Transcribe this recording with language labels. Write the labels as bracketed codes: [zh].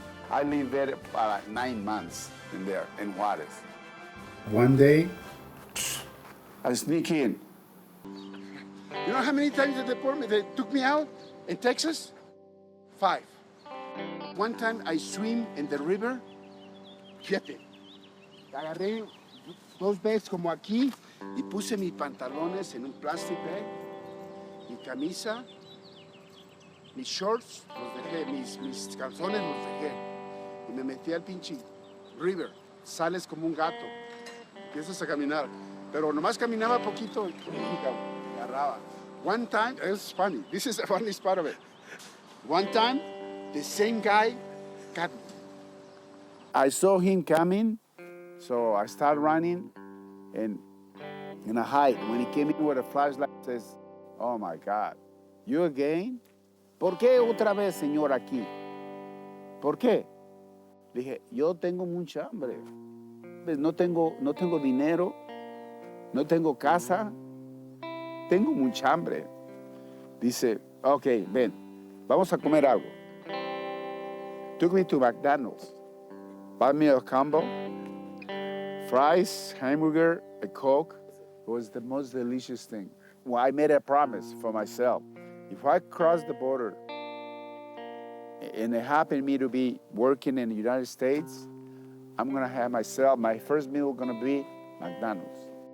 [en] I lived there for like 9 months in there, in Juarez. One day, I sneak in. You know how many times they took me out in Texas? 5. One time I swim in the river, 7. [es] Agarré 2 bags como aquí y puse mis pantalones en un plastic bag, mi camisa, mis shorts, los dejé, mis calzones los dejé. Y me metí al pinche river. Sales como un gato, empiezas a caminar. Pero nomás caminaba poquito y agarraba. [en] One time, it's funny, this is the funniest part of it. One time, the same guy got me. I saw him coming, so I started running and I hide. When he came in with a flashlight, says, oh my God, you again? [es] ¿Por qué otra vez, señor, aquí? ¿Por qué? Le dije, yo tengo mucha hambre. No tengo dinero, no tengo casa, tengo mucha hambre. Dice, ok, ven, vamos a comer algo. [en] Took me to McDonald's, bought me a combo, fries, hamburger, a Coke. It was the most delicious thing. Well, I made a promise for myself. If I cross the border and it happened me to be working in the United States, I'm gonna have myself, my first meal gonna be McDonald's.